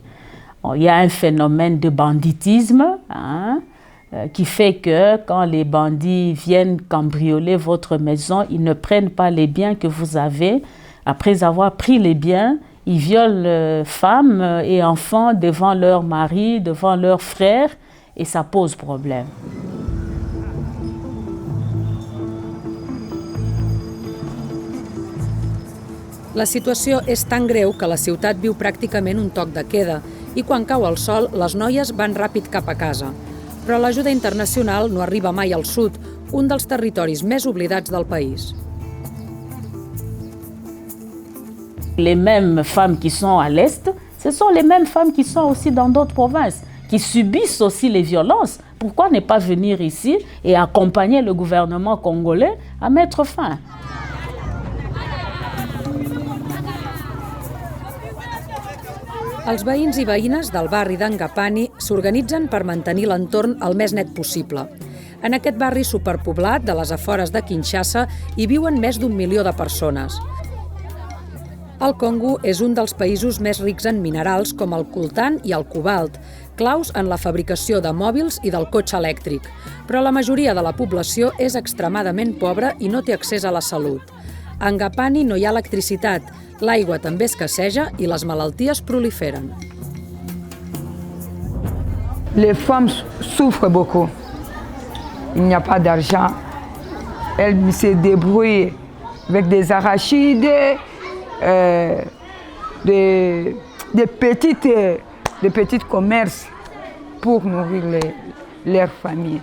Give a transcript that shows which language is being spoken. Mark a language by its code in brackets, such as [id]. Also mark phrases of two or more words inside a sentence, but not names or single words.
[fr] Il y a un phénomène de banditisme qui fait que quand les bandits viennent cambrioler votre maison, ils ne prennent pas les biens que vous avez. Après avoir pris les biens, ils violent femmes et enfants devant leurs maris, devant leurs frères, et ça pose problème. [ca] La situació és tan greu que la ciutat viu pràcticament un toc de queda i quan cau el sol, les noies van ràpid cap a casa. Però l'ajuda internacional no arriba mai al sud, un dels territoris més oblidats del país. [fr] Les mêmes femmes qui sont à l'Est, ce sont les mêmes femmes qui sont aussi dans d'autres provinces, qui subissent aussi les violences. Pourquoi ne pas venir ici et accompagner le gouvernement congolais à mettre fin ? [ca] Els veïns i veïnes del barri d'Angapani s'organitzen per mantenir l'entorn el més net possible. En aquest barri superpoblat de les afores de Kinshasa hi viuen més d'1 milió de persones. El Congo és un dels països més rics en minerals com el coltan i el cobalt, claus en la fabricació de mòbils i del cotxe elèctric, però la majoria de la població és extremadament pobra i no té accés a la salut. A Angapani no hi ha electricitat, l'aigua també escasseja i les malalties proliferen. [fr] Les femmes souffrent beaucoup. Il n'y a pas d'argent. Elles se débrouillent avec des arachides, des petits commerces pour nourrir leurs familles.